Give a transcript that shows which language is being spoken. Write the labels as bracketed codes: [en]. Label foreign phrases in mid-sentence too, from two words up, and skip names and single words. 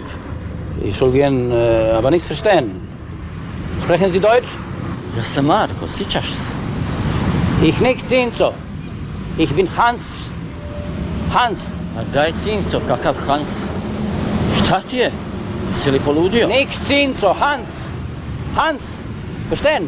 [de] Ich soll gehen, aber nicht verstehen. Sprechen Sie Deutsch? [hr] Ja sam Marko, sjećaš se? [de] Ich nicht Cinco. Ich bin Hans. Hans. [hr] A daj Cinco, kakav Hans? Šta ti je? Si li poludio? [de] Nix Cinco, Hans. Hans. Verstehen?